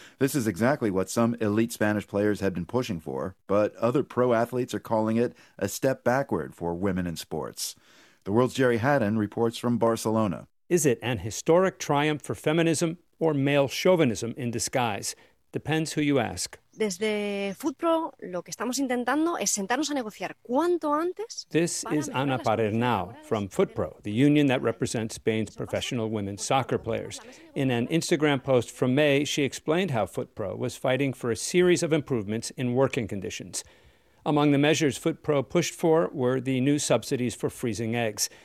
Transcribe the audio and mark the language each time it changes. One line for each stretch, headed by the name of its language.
English: This is exactly what some elite Spanish players have been pushing for, but other pro athletes are calling it a step backward for women in sports. The World's Jerry Haddon reports from Barcelona. Is it an historic triumph for feminism or male chauvinism in disguise? Depends who you ask.
Spanish: Desde FUTPRO, lo que estamos intentando es sentarnos a negociar cuanto antes.
English: This is Ana Parernau from FUTPRO, the union that represents Spain's professional women soccer players. In an Instagram post from May, she explained how FUTPRO was fighting for a series of improvements in working conditions. Among the measures FUTPRO pushed for were the new subsidies for freezing eggs.